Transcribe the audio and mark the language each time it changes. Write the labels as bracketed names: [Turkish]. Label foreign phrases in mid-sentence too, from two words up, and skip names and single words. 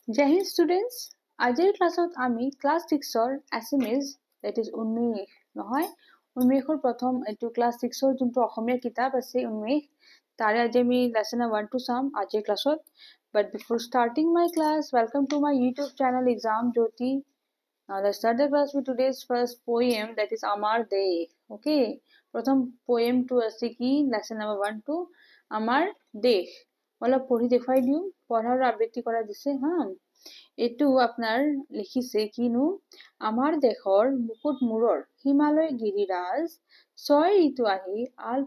[English] Jai Hind students, [Assamese] আজিৰ ক্লাছত আমি ক্লাছ 6ৰ এছএমএছ [English] that is [Assamese] উন্মেষ নহয় উন্মেষৰ প্ৰথম এইটো ক্লাছ 6ৰ যোনটো অসমীয়া কিতাপ আছে উন্মেষ তাৰে আজি আমি লেসন 1 2 চাম আজিৰ ক্লাছত [English] but before starting my class welcome to my YouTube channel Exam Jyoti. Now let's start the class with today's first poem that is Amar Desh. [Assamese] Okay, প্ৰথম poem টো আছে কি লেসন নাম্বাৰ 1 2 আমাৰ দেশ অলপ পঢ়ি দেখুৱাই দিও পঢ়াৰ আবৃত্তি কৰা দিছে হা এটো আপনার লিখিছে কিনু আমার দেশৰ মুকুট মূৰৰ হিমালয় গিৰিৰাজ ছয় ঋতু আহি আল